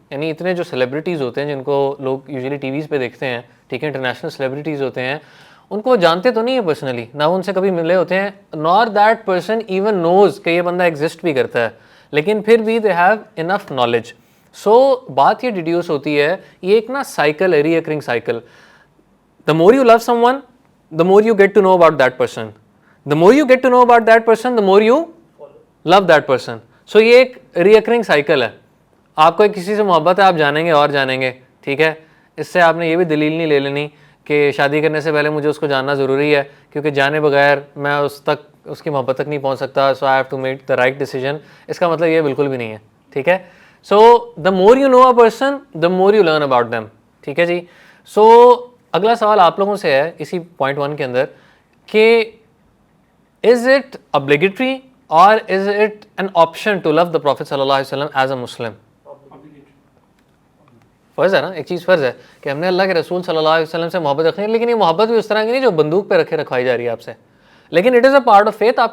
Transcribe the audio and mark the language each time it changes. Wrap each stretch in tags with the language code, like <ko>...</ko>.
<ur>یعنی اتنے جو سیلیبریٹیز ہوتے ہیں جن کو لوگ یوزلی ٹی ویز پہ دیکھتے ہیں، ٹھیک ہے، انٹرنیشنل سیلیبریٹیز ہوتے ہیں، ان کو جانتے تو نہیں ہیں پرسنلی، نہ وہ ان سے کبھی ملے ہوتے ہیں،</ur> <en>nor that person even knows</en> <ur>کہ یہ بندہ ایگزسٹ بھی کرتا ہے، لیکن پھر بھی</ur> <en>They have enough knowledge.</en> <ur>سو بات یہ ڈیڈیوس ہوتی ہے، یہ ایک نا سائیکل ہے، ری occurring cycle.</ur> <en>The more you love someone, the more you get to know about that person. The more you get to know about that person, the more you love that person.</en> <ur>So یہ ایک ری occurring cycle ہے. آپ کو کسی سے محبت ہے، آپ جانیں گے اور جانیں گے. ٹھیک ہے. اس سے آپ نے یہ بھی دلیل نہیں لے لینی کہ شادی کرنے سے پہلے مجھے اس کو جاننا ضروری ہے کیونکہ جانے بغیر میں اس کی محبت تک نہیں پہنچ سکتا,</ur> <en>So I have to make the right decision.</en> <ur>اس کا مطلب یہ بالکل بھی نہیں ہے, ٹھیک ہے.</ur> <en>so the more you know a person the more you learn about them,</en> <ur>ٹھیک ہے جی. سو اگلا سوال آپ لوگوں سے ہے اسی پوائنٹ 1 کے اندر کہ</ur> <en>Is it obligatory اور is it an option to love the prophet صلی اللہ علیہ وسلم ایز اے مسلم؟</en> <ur>فرض ہے نا, ایک چیز فرض ہے کہ ہم نے اللہ کے رسول صلی اللہ علیہ وسلم سے محبت رکھنی ہے, لیکن یہ محبت بھی اس طرح کی نہیں جو بندوق پہ رکھوائی جا رہی ہے آپ سے, لیکن</ur> <en>It is a part of faith.</en>